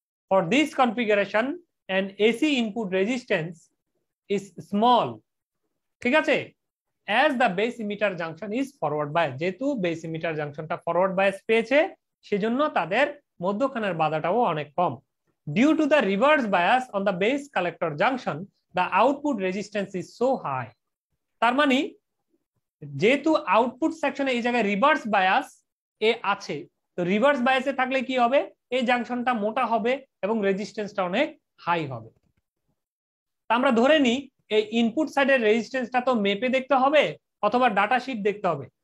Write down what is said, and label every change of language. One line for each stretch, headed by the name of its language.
English: For this configuration an AC input resistance is small.
Bangla: ঠিক আছে,
English: as the base emitter junction is forward bias,
Bangla: যেহেতু base emitter জাংশনটা forward bias পেয়েছে সেজন্য তাদের মধ্যখানের বাধাটাও অনেক কম।
English: Due to the reverse bias on the base collector junction, the output resistance is so high.
Bangla: তার মানে যেহেতু আউটপুট সেকশনে এই জায়গায় রিভার্স বায়াস এ আছে, তো রিভার্স বায়াসে থাকলে কি হবে, এই জাংশনটা মোটা হবে এবং রেজিস্ট্যান্সটা অনেক হাই হবে। আমরা ধরে নিই এই ইনপুট সাইডের রেজিস্ট্যান্সটা তো মেপে দেখতে হবে অথবা ডাটা শিট দেখতে হবে।